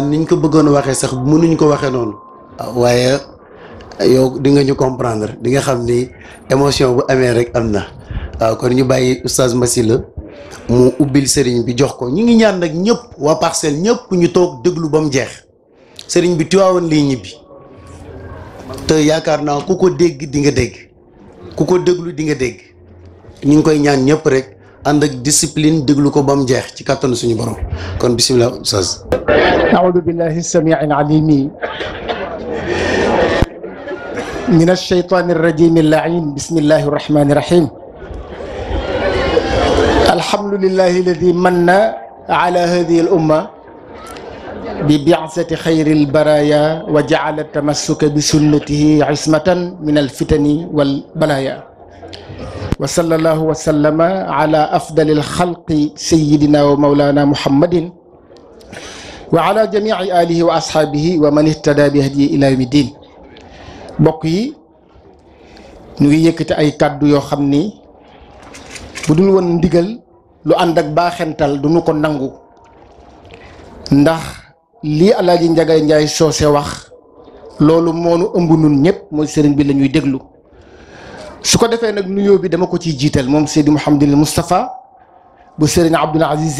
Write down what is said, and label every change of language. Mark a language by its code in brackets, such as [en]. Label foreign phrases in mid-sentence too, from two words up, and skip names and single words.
[wo] niñ ko bëggoon a waxee sax mënuñ ko waxee noonu waaye yow di nga ñu comprendre di nga xam ni émotion bu amee rek am na waaw kon ñu bàyyi oustaz Massila mu ubbil sëriñ bi jox ko ñu ngi ñaan nag ñëpp waa Parcelles ñëpp ñu toog déglu ba mu jeex sëriñ bi Tiwaawan lay ñibbi te yaakaar naa ku ko dégg di nga dégg ku ko déglu di nga dégg ñu ngi koy ñaan ñëpp rek ànd ak discipline déglu ko ba mu jeex ci kàttanu suñu borom kon bisimilah oustaz. [ar] أعوذ بالله السميع العليم من الشيطان الرجيم اللعين بسم الله الرحمن الرحيم الحمد لله الذي من على هذه الأمة ببعثة خير البرايا وجعل التمسك بسنته عصمة من الفتن والبلايا وصلى الله وسلم على أفضل الخلق سيدنا ومولانا محمد وعلى جميع آله وأصحابه ومن اهتدى بهديه إلى يوم الدين [wo] mbokk yi ñu ngi yëkkati ay kàddu yoo xam ni bu dul woon ndigal lu ànd ak baaxental du ñu ko nangu ndax lii Alaaji Njaga Njaay Soose wax loolu moo nu ëmb nun ñëpp mooy sëriñ bi la ñuy déglu su ko defee nag nuyoo bi dama ko ciy jiital moom Seydi Mouhamadul Moustapha bu sëriñ Abdoul Aziz